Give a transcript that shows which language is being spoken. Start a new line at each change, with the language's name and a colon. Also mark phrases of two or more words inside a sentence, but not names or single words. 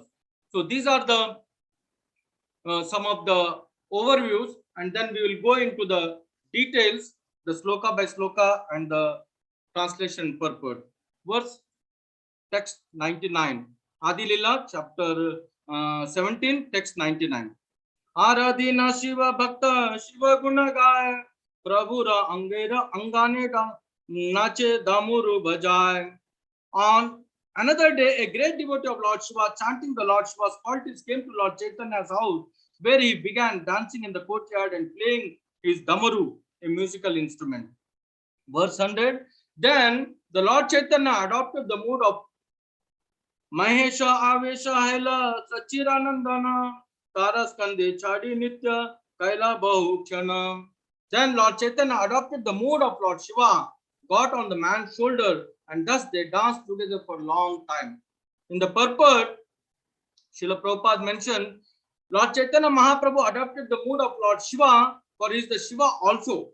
English: So these are the some of the overviews, and then we will go into the details, the sloka by sloka and the translation purport. Verse text 99, Adilila chapter 17, text 99.
Bangla: আরাধীনা শিব ভক্ত শিব গুণ গায় প্রভু র অঙ্গনে নাচে ডামুরু বাজায়.
English: On another day, a great devotee of Lord Shiva chanting the Lord Shiva's qualities came to Lord Chaitanya's house, where he began dancing in the courtyard and playing his damaru, a musical instrument. Verse 100. Then the Lord Chaitanya adopted the mood of
Bangla: মহেশ আবেশ হৈলা শচীরনন্দন তারস্কন্ধে চড়ি নৃত্য কৈলা বহু ক্ষণ.
English: Then Lord Chaitanya adopted the mood of Lord Shiva, got on the man's shoulder, and thus they danced together for a long time. In the purport, Srila Prabhupada mentioned, Lord Chaitanya Mahaprabhu adopted the mood of Lord Shiva, for he is the Shiva also.